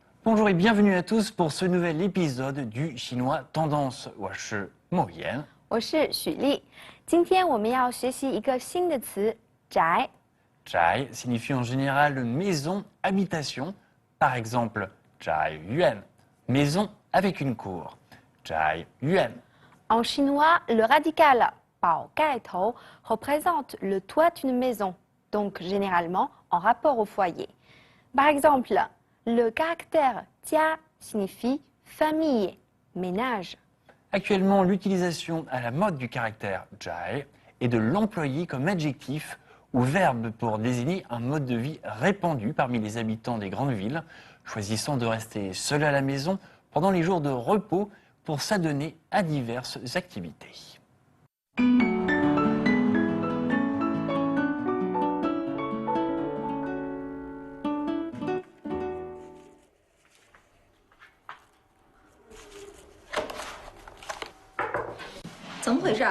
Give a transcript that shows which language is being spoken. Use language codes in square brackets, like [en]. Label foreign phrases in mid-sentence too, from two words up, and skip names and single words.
[fr] Bonjour et bienvenue à tous pour ce nouvel épisode du chinois tendance. [zh] 我是莫言，我是许丽。今天我们要学习一个新的词“宅”。 [fr] 宅 signifie en général maison, habitation. Par exemple, 宅院 maison avec une cour. [zh] 宅院 [fr] En chinois, le radical « [zh] 宝盖头 [fr] » représente le toit d'une maison, donc généralement en rapport au foyer. Par exemple, le caractère « jia » signifie famille, ménage. Actuellement, l'utilisation à la mode du caractère 宅 est de l'employer comme adjectif ou verbe pour désigner un mode de vie répandu parmi les habitants des grandes villes, choisissant de rester seul à la maison pendant les jours de repos pour s'adonner à diverses activités. [zh] 怎么回事？